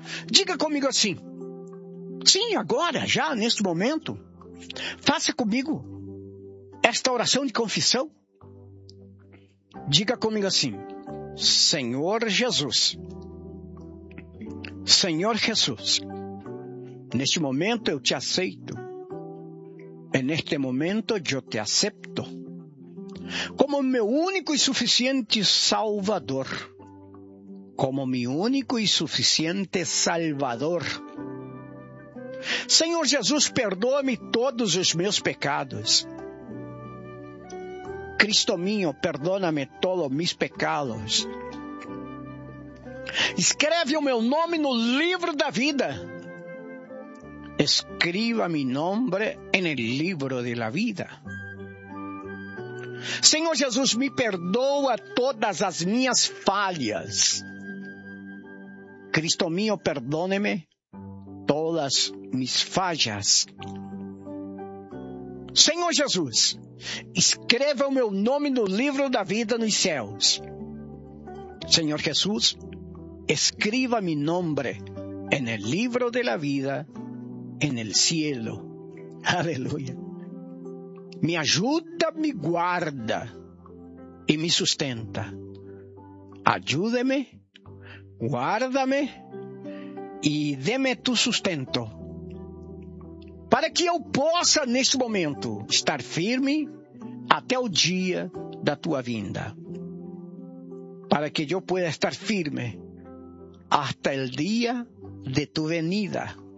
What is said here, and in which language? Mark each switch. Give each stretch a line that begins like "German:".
Portuguese: Diga comigo assim: sim, agora, já, neste momento, faça comigo esta oração de confissão. Diga comigo assim: Senhor Jesus, Senhor Jesus, neste momento eu te aceito.
Spanish: En este momento yo te acepto como mi único y suficiente Salvador, como mi único y suficiente Salvador. Señor Jesús, perdóame todos los
Portuguese: meus
Spanish: pecados. Cristo mío, perdóname todos mis pecados.
Portuguese: Escreve o meu nome no livro da vida.
Spanish: Escriba mi nombre en el libro de la vida.
Portuguese: Senhor Jesus, me perdoa todas as minhas falhas.
Spanish: Cristo mío, perdóneme todas mis fallas.
Portuguese: Senhor Jesus, escreva o meu nome no livro da vida nos céus.
Spanish: Senhor Jesus, escriba mi nombre en el libro de la vida en el cielo. Aleluya. Me ayuda, me guarda y me sustenta. Ayúdeme, guárdame y deme tu sustento. Para que yo
Portuguese: possa neste momento estar firme até o dia da tua vinda.
Spanish: Para que yo pueda estar firme hasta el día de tu venida.